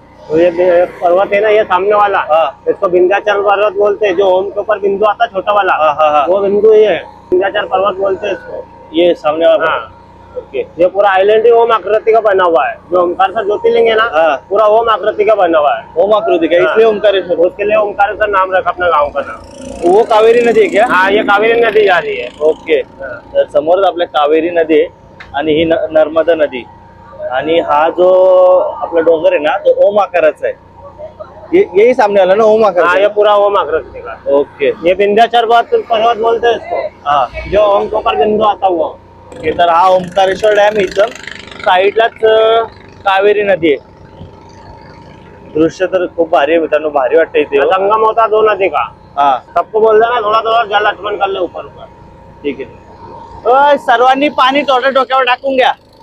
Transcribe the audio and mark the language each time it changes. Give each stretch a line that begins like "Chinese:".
Hindi: तो ये पर्वत है ना, ये सामने वाला, इसको विंध्याचल पर्वत बोलते हैं। जो ओम के ऊपर बिंदु आता छोटा वाला, वो बिंदु ये है, विंध्याचल पर्वत बोलते हैं इसको। ये सामने वाला। ओके। ये पूरा आइलैंड ही ओम आकृति का बना हुआ है। जो ओमकार से ज्योतिर्लिंग है ना, पूरा ओम आकृति का बना हुआ है। ओम आकृति का, इसलिए ओमकारेश्वर। उसके लिए ओमकारेश्वर नाम रखा अपने गाँव का नाम। वो कावेरी नदी आहे क्या? हाँ, ये कावेरी नदी जा रही है। ओके।
Marathi: तर समोरच आपल्या कावेरी नदी आहे आणि ही नर्मदा नदी, आणि हा जो आपला डोंगर आहे ना, तो ओम आकाराचा आहे।
Hindi: यही सामने वाला ना ओम आकार? हाँ, ये पूरा ओम आकृति का। ओके। ये विंध्याचल पर्वत बोलते हैं इसको। हाँ, जो ओम के ऊपर बिंदु आता हुआ। ओके।
Marathi: तर हा ओमकारेश्वर डॅम, इथं साईडलाच कावेरी नदी आहे। दृश्य तर खूप भारी आहे मित्रांनो, भारी वाटतं इथे।
Hindi: संगम होता दो नदी का। हाँ, सबको बोल देना थोड़ा थोड़ा जल लक्ष्मण कर ले ऊपर ऊपर।
Marathi: ठीक आहे। सर्वांनी पाणी थोडं डोक्यावर टाकून घ्या,